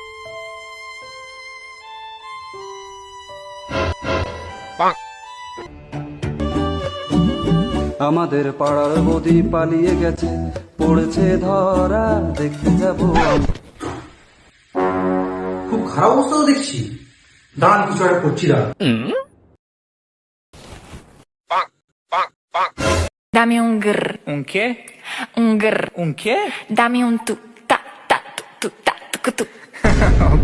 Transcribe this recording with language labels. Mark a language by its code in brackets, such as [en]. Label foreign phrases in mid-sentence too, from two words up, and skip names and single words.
[bn] আমাদের পাড়ার বদি পালিয়ে গেছে, পড়েছে ধরা, দেখতে যাবো খুব খারাপ অবস্থা তো দেখছি। দাঁড়ান, কিছু একটা করছি, দাঁড়ান। [es] Dame un grr, Un qué? un grr. Un qué? Dame un tu, ta, ta, tu, ta, tu. Ok.